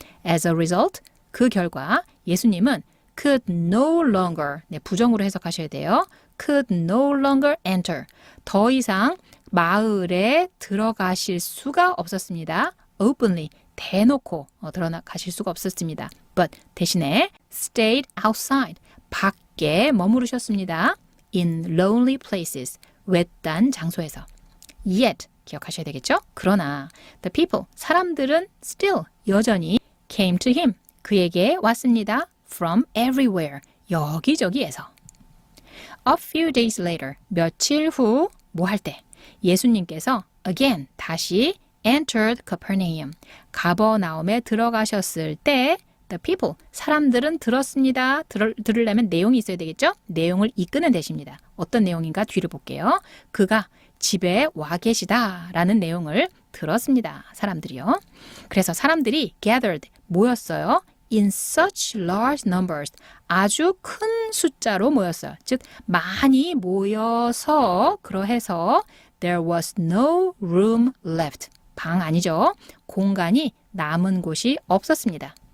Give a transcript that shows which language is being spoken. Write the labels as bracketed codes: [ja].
[en] As a result, [ko] 그 결과 예수님은 [en] could no longer, [ko] 부정으로 해석하셔야 돼요. [en] could no longer enter, [ko] 더 이상 마을에 들어가실 수가 없었습니다. openly, 대놓고 들어가실 수가 없었습니다. But 대신에 [en] stayed outside, [ko] 밖에 머무르셨습니다. [en] in lonely places, 외딴 장소에서. [ko] Yet, 기억하셔야 되겠죠? 그러나 [en] the people, [ko] 사람들은 still, 여전히 [en] came to him, 그에게 왔습니다. from everywhere, 여기저기에서. A few days later, [ko] 며칠 후 뭐 할 때? 예수님께서 [en] again, 다시 entered Capernaum, [ko] 가버나움에 들어가셨을 때 the people, 사람들은 들었습니다. 들으려면 내용이 있어야 되겠죠? 내용을 이끄는 대시입니다. 어떤 내용인가 뒤를 볼게요. 그가 집에 와 계시다라는 내용을 들었습니다. 사람들이요. 그래서 사람들이 gathered, 모였어요. [en] in such large numbers. [ko] 아주 큰 숫자로 모였어요. 즉 많이 모여서 그러해서 [en] there was no room left. [ko] 방 아니죠. 공간이 남은 곳이 없었습니다.